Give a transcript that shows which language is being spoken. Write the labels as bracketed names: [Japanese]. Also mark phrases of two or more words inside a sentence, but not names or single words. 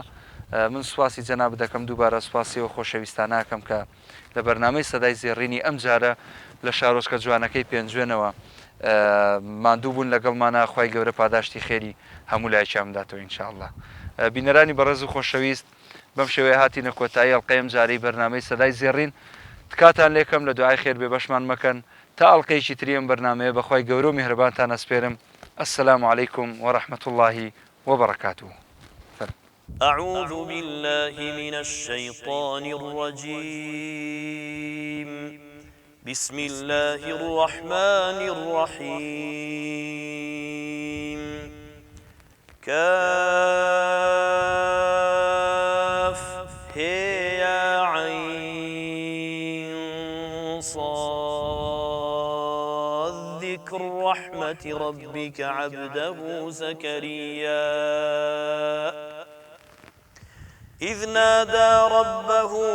[Central Kurdish] من سوپاسی جەنابەت دەکەم دووبارە سوپاسیەوە خۆشەویستاناکەم کە لە بەرنامەی سەدای زێڕینی ئەم جارە لە شارۆچکە جوانەکەی پێنجوێنەوە ماندوو بوون لەگەڵمانە خوای گەورە پاداشتی خێری هەموو لایەکیان بداتەوە ئینشاءالله. بینەرانی بەڕێز و خۆشەویست بەم شێوەیە هاتینە کۆتایی ئەڵقەی ئەم جارەی بەرنامەی سەدای زێڕین تکاتان لێکەم لە دوعای خێر بێ بەشمان مەکەن تا ئەڵقەیەکی تری ئەم بەرنامەیە بەخوای گەورە و میهرەبانتان ئەسپێرم. [Arabic] السلام عليكم ورحمة الله وبركاته. أعوذ بالله من الشيطان الرجيم بسم الله الرحمن الرحيم كاف هي عين صاد ذكر رحمة ربك عبده زكريا إذ نادى ربه